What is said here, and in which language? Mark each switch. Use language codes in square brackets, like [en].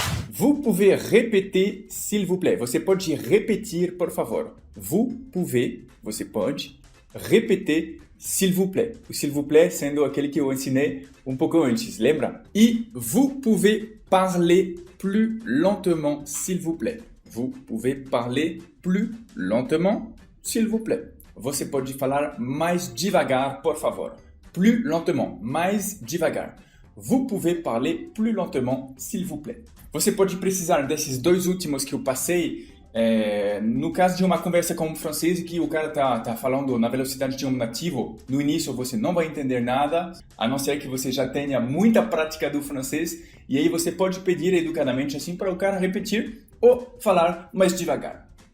[fr] Vous pouvez répéter, s'il vous plaît. [pt] Você pode repetir, por favor. [fr] Vous pouvez, [pt] você pode, [fr] répéter, s'il vous plaît. [pt] O [fr] s'il vous plaît [pt] sendo aquele que eu ensinei um pouco antes, lembra? [fr] E vous pouvez parler plus lentement, s'il vous plaît. Vous pouvez parler plus lentement, s'il vous plaît. [pt] Você pode falar mais devagar, por favor. [fr] Plus lentement, [pt] mais devagar. [fr] Vous pouvez parler plus lentement, s'il vous plaît. [pt] Você pode precisar desses dois últimos que eu passei No caso de uma conversa com um francês que o cara tá falando na velocidade de um nativo, no início você não vai entender nada, a não ser que você já tenha muita prática do francês, e aí você pode pedir educadamente assim para o cara repetir ou falar mais devagar.